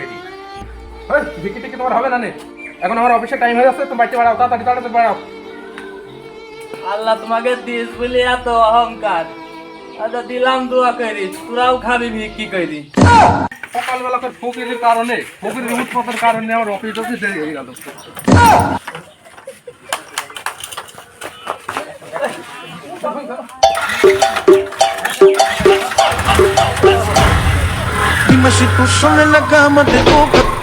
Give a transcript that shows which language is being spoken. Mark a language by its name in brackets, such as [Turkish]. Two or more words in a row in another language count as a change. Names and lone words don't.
[Bangla] ওই বিক্রি টিকি তোমার হবে না নে, এখন আমার অফিসের টাইম হয়ে যাচ্ছে, তুমি বাড়িতে বাড়াও, তাড়াতাড়ি তাড়াতাড়ি বাড়াও। আল্লাহ তোমাকে দিস বলে এত অহংকার, আচ্ছা দিলাম দোয়া করি, তোরাও খাবি ভিক্ষি করি। সকালবেলা করে ফকিরের কারণে, ফকিরের উৎপাতের কারণে আমার অফিস দেরি হয়ে গেল। [Spanish] Dime si tú sola en la cama te toca.